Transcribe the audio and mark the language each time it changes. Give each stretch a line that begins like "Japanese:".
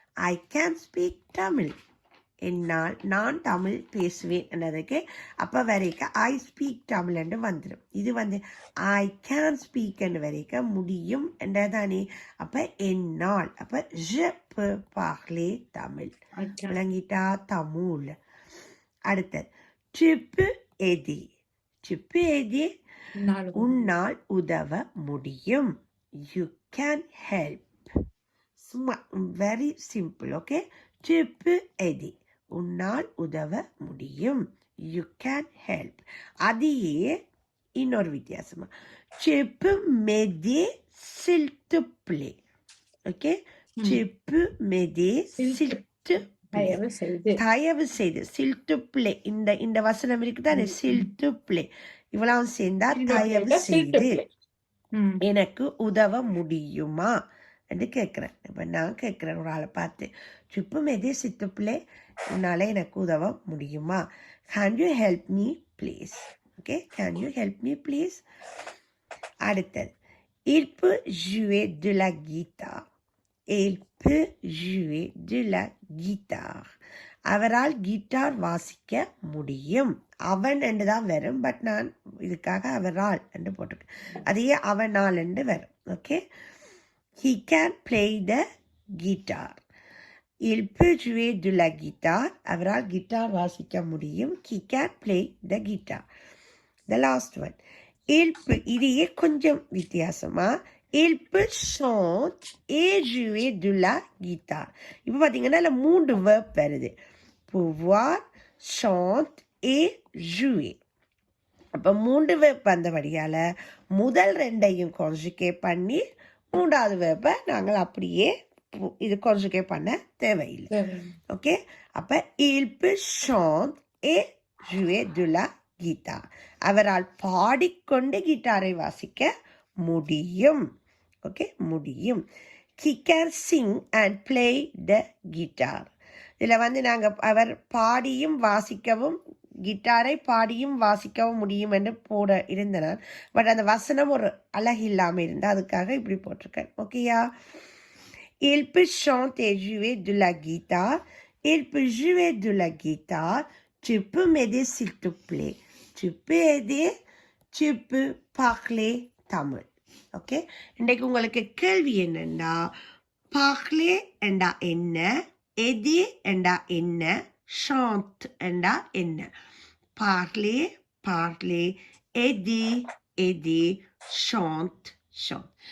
English: I can speak Tamil.
Tamil: என்னால் நான் தமிழ் பேசுவேன் என்னதுக்கு அப்போ வரைக்க
English: I speak Tamil
Tamil: என்று வந்துடும். இது வந்து
English: I can speak
Tamil: என்று வரைக்க முடியும் என்றதானே. அப்போ என்னால், அப்போ
French: je peux parler
Tamil: தமிழ். விளங்கிட்டா, தமிழ். அடுத்தது
French: tu peux aider. Tu peux aider,
Tamil: உன்னால் உதவ முடியும்.
English: You can help. Very simple.
Tamil: Okay,
French: tu peux aider,
Tamil: உன்னால் உதவ முடியும்.
English: You can help.
Tamil: அதையே இன்னொரு வித்தியாசமா,
French: tu peux m'aider s'il te plaît. ஓகே, tu peux m'aider s'il te plaît.
Tamil: தயவு செய்து தயவு செய்து,
French: s'il te plaît,
Tamil: இந்த வசனம் இருக்குதானே, s'il te plaît, இவ்வளவு சேர்ந்தா தயவு செய்து எனக்கு உதவ முடியுமா என்று கேட்குறேன். இப்போ நான் கேட்குறேன் ஒரு ஆளை பார்த்து, ட்ரிப்பு மெதே சித்துப்பிள்ளை, உன்னால் எனக்கு உதவ முடியுமா?
English: Can you help me please? Okay, can you help me please?
Tamil: அடுத்தது,
French: il peut jouer de la guitare. Il peut jouer de la guitare.
Tamil: அவரால் கிட்டார் வாசிக்க முடியும். அவன் என்று தான் வரும், பட் நான் இதுக்காக அவரால் என்று போட்டிருக்கேன். அதையே அவனால் என்று வரும்.
English: Okay, he can play the guitar.
French: Il peut jouer de la guitare.
Tamil: அவரால் கிட்டார் வாசிக்க முடியும்.
English: He can play the guitar. The last one,
French: il peut,
Tamil: இதையே கொஞ்சம் வித்தியாசமா,
French: il peut chanter et jouer de la guitare.
Tamil: இப்போ பார்த்தீங்கன்னா இல்லை 3 verb வருது, pouvoir, chante et jouer. அப்போ 3 verb வந்தபடியால் முதல் 2ஐயும் கான்ஜுகேட் பண்ணி 3வது verb நாங்கள் அப்படியே இது கான்ஜுகேட் பண்ண தேவையில்லை.
French: ஓகே,
Tamil: அப்போ
French: il peut chanter et jouer de la guitare.
Tamil: அவரால் பாடிக்கொண்டு கிட்டாரை வாசிக்க முடியும். ஓகே, முடியும்.
English: he can sing and play the guitar.
Tamil: இதில் நாங்கள் அவர் பாடியும் வாசிக்கவும் கிட்டாரை பாடியும் வாசிக்கவும் முடியும் என்று போட இருந்தனர். பட் அந்த வசனம் ஒரு அழகு இல்லாமல் இருந்தால் அதுக்காக இப்படி போட்டிருக்கேன்.
French: ஓகேயா, il peut chanter et jouer de la guitare. Il peut jouer de la guitare. Tu peux m'aider s'il te plaît. Tu peux aider. Tu peux parler தமிழ்.
Tamil: Okay, இன்றைக்கு உங்களுக்கு கேள்வி என்னன்னா, parler என்றா என்ன, aider என்றா என்ன, chante என்றா என்ன?
French: parler, parler, aider, aider, chante, chante.